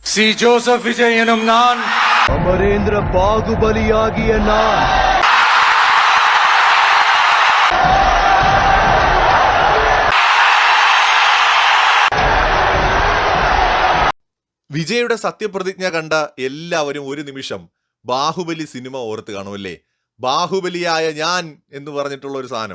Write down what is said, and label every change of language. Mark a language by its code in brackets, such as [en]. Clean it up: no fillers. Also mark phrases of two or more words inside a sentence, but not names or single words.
[ta] சி ஜோசப் விஜய் எனும் நான் அமரேந்திர பாகுபலியாகிய நான் [ml] വിജയുടെ സത്യപ്രതിജ്ഞ കണ്ട എല്ലാവരും ഒരു നിമിഷം ബാഹുബലി സിനിമ ഓർത്ത് കാണുമല്ലേ? ബാഹുബലിയായ ഞാൻ എന്ന് പറഞ്ഞിട്ടുള്ള ഒരു സാധനം.